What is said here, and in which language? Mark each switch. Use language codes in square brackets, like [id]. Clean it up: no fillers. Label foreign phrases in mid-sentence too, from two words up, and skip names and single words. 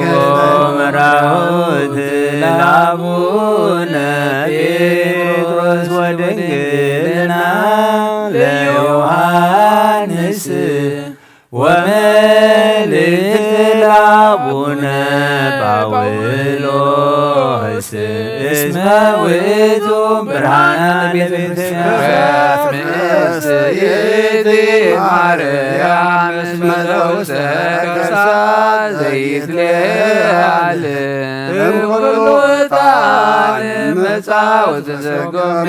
[gez] መራሁት ለአቡነ ጴጥሮስ ወድንግልና ለዮሐንስ ወመልእክት ለአቡነ ጳውሎስ እስመ ውእቱ ብርሃነ ቤተ ክርስቲያን ማርያም እስመ ዘውስተ ከርሳ ዘይትለዓል እምኩሉ ዕጣን መጻውዕት ዘጎምነ